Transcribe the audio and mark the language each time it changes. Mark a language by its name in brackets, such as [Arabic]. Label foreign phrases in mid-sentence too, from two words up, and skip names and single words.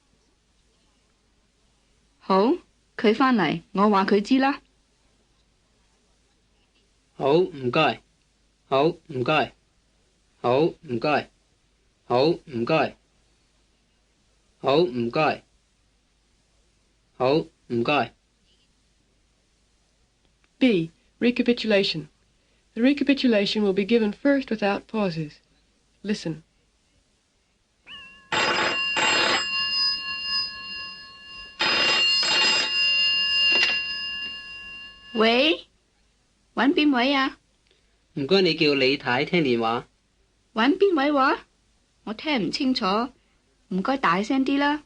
[Cantonese] 好，佢返嚟，我話佢知啦。好，唔該。好，唔該。好，唔該。好，唔該。好，唔該。好，唔該。 [English] B. Recapitulation. The recapitulation will be given first without pauses. Listen. [Cantonese] 喂，搵邊位啊？唔該，你叫李太聽電話。搵邊位話？我聽唔清楚，唔該大聲啲啦。